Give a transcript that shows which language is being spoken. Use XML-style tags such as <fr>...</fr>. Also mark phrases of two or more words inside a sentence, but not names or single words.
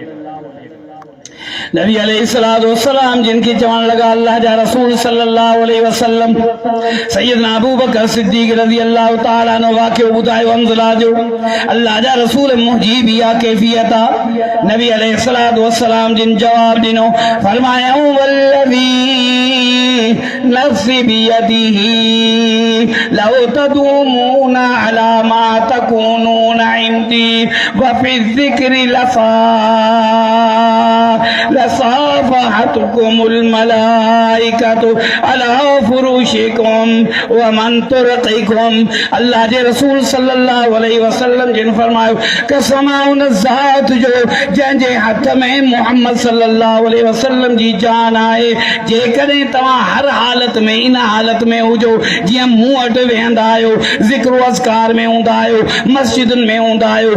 <sd>नबी</sd> <ar>عليه الصلاة والسلام</ar> <sd>जिनके चवण लगा अल्लाह जा रसूल</sd> <ar>صلى الله عليه وسلم</ar> <sd>सैयदना अबू बकर सिद्दीक़</sd> <ar>رضي الله تعالى عنه</ar> <sd>वाक़ियो ॿुधायो हंज़ला जो अल्लाह जा रसूल मुंहिंजी बि इहा कैफ़ियत आहे नबी</sd> <ar>عليه الصلاة والسلام</ar> <sd>जिन जवाब ॾिनो फरमायाऊं</sd> <ar>والذي نفسي بيده لو تدومون على ما تكونون عندي وفي الذكر لصافحتكم الملائكة على فرشكم ومن طرقكم</ar> <sd>अल्लाह जे रसूल</sd> <ar>صلى الله عليه وسلم</ar> <sd>जिन फरमायो कसम उन ज़ात जो जंहिंजे हथ में मोहम्मद</sd> <ar>صلى الله عليه وسلم</ar> <sd>जी जान आहे जेकॾहिं तव्हां हर हालत में इन हालत में हुजो जीअं मूं वटि वेहंदा आहियो ज़िक्र अज़कार में हूंदा आहियो मस्जिदुनि में हूंदा आहियो</sd>